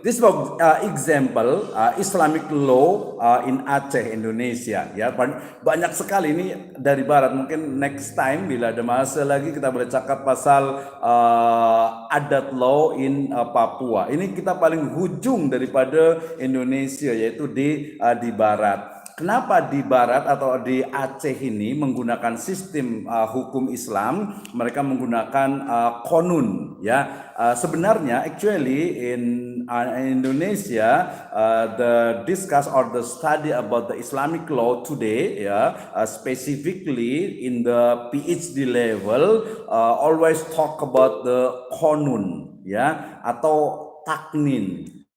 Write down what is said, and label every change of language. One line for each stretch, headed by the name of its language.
English: This was example Islamic law in Aceh, Indonesia.
Indonesian: Ya, banyak sekali ini dari barat.
Malay: Mungkin
English: next time
Malay: bila ada masa lagi kita boleh cakap pasal
English: adat law in Papua.
Malay: Ini kita paling hujung daripada Indonesia, yaitu di barat.
Indonesian: Kenapa di barat atau di Aceh ini menggunakan sistem hukum Islam? Mereka menggunakan konun, ya.
English: Sebenarnya actually in Indonesia the discuss or the study about the Islamic law today, ya, specifically in the PhD level always talk about the konun, ya,
Indonesian: atau taknin.